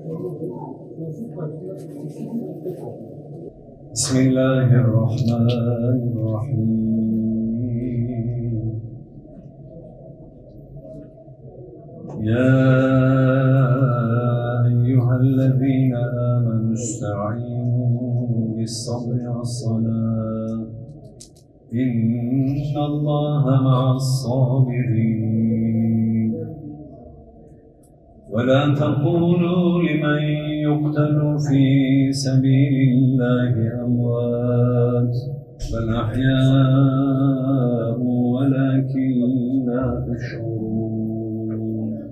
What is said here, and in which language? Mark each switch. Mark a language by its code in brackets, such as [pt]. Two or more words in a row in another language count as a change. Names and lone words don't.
[ar] بسم الله الرحمن الرحيم. يا أيها الذين آمنوا استعينوا بالصبر والصلاة. إن الله مع الصابرين. ولا تقولوا لمن يقتل في سبيل الله أموات بل أحياء ولكن لا تشعرون